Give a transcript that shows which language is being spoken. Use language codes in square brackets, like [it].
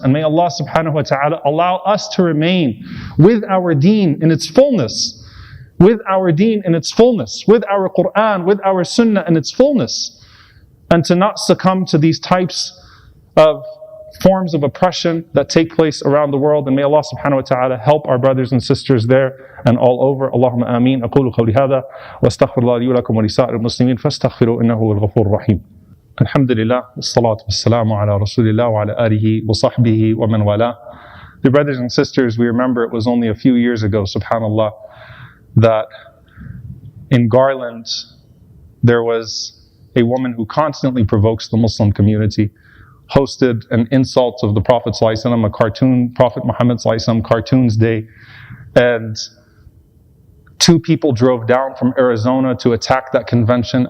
[en] And may Allah subhanahu wa ta'ala allow us to remain with our deen in its fullness, with our deen in its fullness, with our Qur'an, with our Sunnah in its fullness, and to not succumb to these types of forms of oppression that take place around the world. And may Allah subhanahu wa ta'ala help our brothers and sisters there and all over. Allahumma ameen. [ar] أقول قولي هذا وأستغفر الله لي ولكم ولسائر المسلمين فاستغفروا إنه هو الغفور الرحيم. الحمد لله والصلاة والسلام على رسول الله وعلى آله وصحبه ومن والاه. [en] Dear brothers and sisters, we remember it was only a few years ago, subhanallah, that in Garland there was a woman who constantly provokes the Muslim community, hosted an insult of the Prophet ﷺ, a cartoon, Prophet Muhammad ﷺ, Cartoons Day, and 2 people drove down from Arizona to attack that convention.